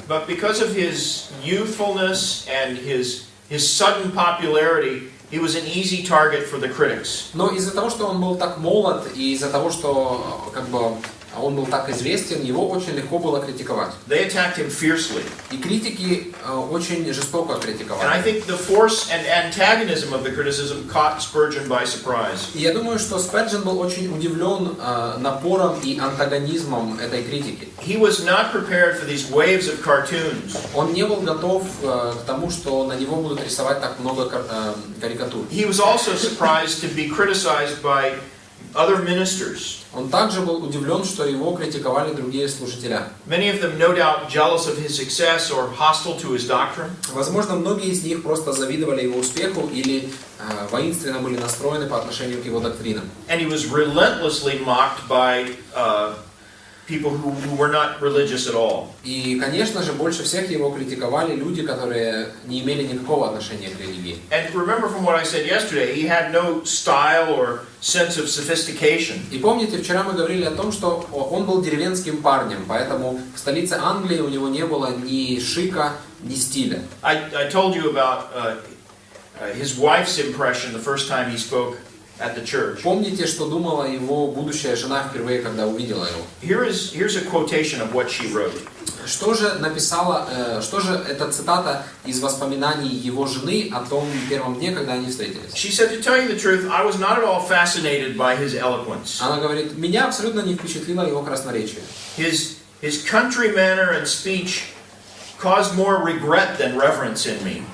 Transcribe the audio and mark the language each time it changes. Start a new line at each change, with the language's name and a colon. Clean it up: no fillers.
English: But because of his youthfulness and his sudden popularity, he was an easy target for the critics.
Russian: Но из-за того, что он был так молод, и из-за того, что он был так известен, его очень легко было критиковать.
English: They attacked him fiercely.
Russian: И критики очень жестоко критиковали.
English: And I think the force and antagonism of the criticism caught Spurgeon by surprise.
Russian: И я думаю, что Сперджен был очень удивлен напором и антагонизмом этой критики.
English: He was not prepared for these waves of cartoons.
Russian: Он не был готов к тому, что на него будут рисовать так много карикатур.
English: He was also surprised to be criticized by other ministers.
Russian: Он также был удивлен, что его критиковали другие служителя.
English: Many of them, no doubt, jealous of his success or hostile to his doctrine.
Russian: Возможно, многие из них просто завидовали его успеху или воинственно были настроены по отношению к его доктринам.
English: And he was relentlessly mocked by people who were not religious at all.
Russian: И, конечно же, больше всех его критиковали люди, которые не имели никакого отношения к религии.
English: And remember from what I said yesterday, he had no style or sense of sophistication.
Russian: И помните, вчера мы говорили о том, что он был деревенским парнем, поэтому в столице Англии у него не было ни шика, ни стиля.
English: I told you about his wife's impression the first time he spoke at the church.
Russian: Помните, что думала его будущая жена впервые, когда увидела его?
English: Here's a quotation of what she wrote.
Russian: Что же эта цитата из воспоминаний его жены о том первом дне, когда они встретились?
English: She said, to tell you the truth, I was not at all fascinated by his eloquence.
Russian: Она говорит, меня абсолютно не впечатлило его красноречие.
English: His country manner and speech caused more regret than reverence in me.